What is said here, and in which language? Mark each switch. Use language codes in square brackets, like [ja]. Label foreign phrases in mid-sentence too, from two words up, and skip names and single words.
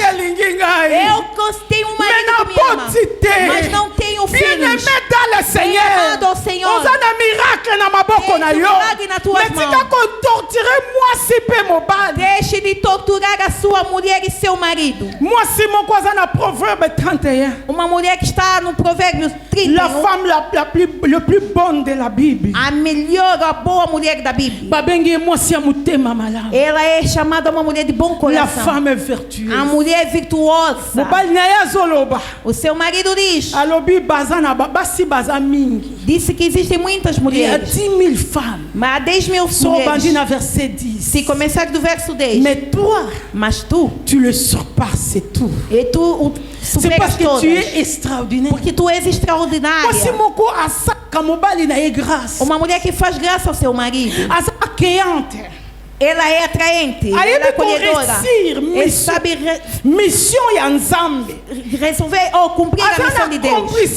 [pt] Eu tenho um marido que me ama, mas não tenho filhos. Errado ao Senhor. Tem milagre nas tuas mãos. Deixe de torturar a sua mulher e seu marido. Uma mulher que está no Provérbios 30. [fr] La femme le plus bonne de la Bible. [pt] A melhor, a boa mulher da Bíblia. Ela é chamada uma mulher de bom coração. [fr] La femme vertueuse. [pt] A mulher virtuosa. O seu marido diz. Disse que existem muitas mulheres. [fr] Il y a 10 000 femmes. [pt] Mas há 10 mil mulheres. Se começar do verso 10. Mas tu [fr] le surpasses, c'est tout. [pt] E tu [fr] c'est parce que tu es extraordinaire. [pt] Porque tu és extraordinária. Uma mulher que faz graça ao seu marido. Ela é atraente, ela é acolhedora. Ela sabe resolver ou cumprir a missão de Deus.